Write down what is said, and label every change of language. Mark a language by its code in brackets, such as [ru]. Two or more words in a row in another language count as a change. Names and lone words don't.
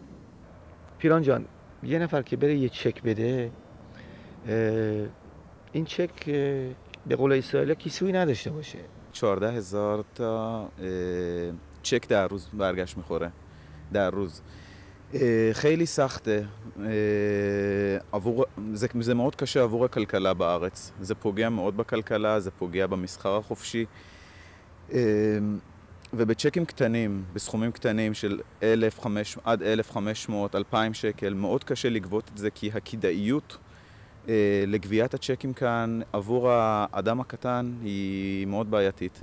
[fa] پیران جان، یه نفر که بره یه چک بده، این چک به قول اسرائیل کیسویی نداشته باشه. 14,000 تا چک در روز برگشت میخوره در روز. خیلی سخته. [he] זה מאוד קשה עבור הכלכלה בארץ. זה פוגע מאוד בכלכלה, זה פוגע במסחר החופשי. ובצ'קים קטנים, בסכומים קטנים של 1,500 עד 1,500, 2,000 שקל, מאוד קשה לגבות את זה, כי הכדאיות לגביית הצ'קים כאן עבור האדם הקטן היא מאוד בעייתית.